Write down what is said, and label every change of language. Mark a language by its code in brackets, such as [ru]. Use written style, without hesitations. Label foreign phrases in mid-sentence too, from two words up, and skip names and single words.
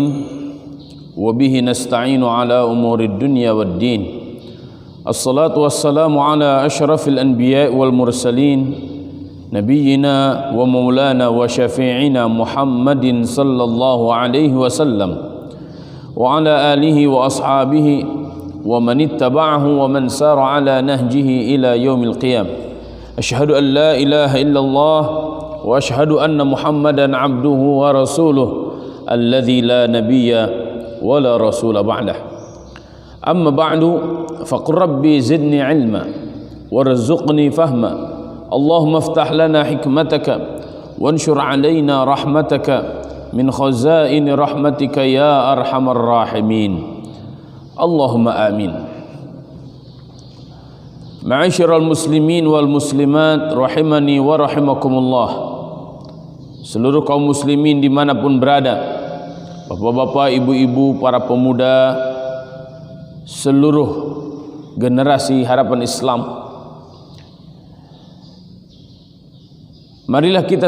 [ar] وبه نستعين على أمور الدنيا والدين. الصلاة والسلام على أشرف الأنبياء والمرسلين نبينا ومولانا وشفيعنا محمد صلى الله عليه وسلم وعلى آله وأصحابه ومن اتبعه ومن سار على نهجه إلى يوم القيام. أشهد أن لا إله إلا الله وأشهد أن محمدا عبده ورسوله الذي لا نبي ولا رسول بعده. أما بعد فقل رب زدني علما وارزقني فهما. اللهم افتح لنا حكمتك وانشر علينا رحمتك من خزائن رحمتك يا أرحم الراحمين. اللهم آمين. معاشر المسلمين والمسلمات رحمني ورحمكم الله. [id] Seluruh kaum muslimin dimanapun berada, bapak-bapak, ibu-ibu, para pemuda, seluruh generasi harapan Islam, marilah kita